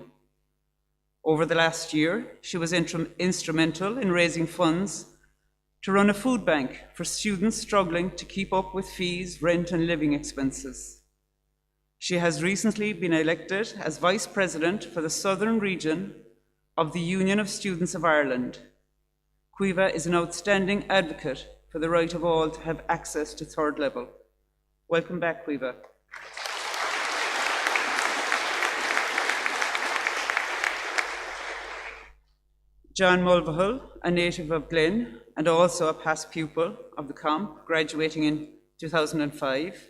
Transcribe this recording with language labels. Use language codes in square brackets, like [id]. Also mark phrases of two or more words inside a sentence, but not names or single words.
[en] Over the last year, she was instrumental in raising funds to run a food bank for students struggling to keep up with fees, rent, and living expenses. She has recently been elected as Vice President for the Southern Region of the Union of Students of Ireland. Caoimhe is an outstanding advocate for the right of all to have access to third level. Welcome back, Caoimhe. John Mulvihill, a native of Glen and also a past pupil of the camp, graduating in 2005.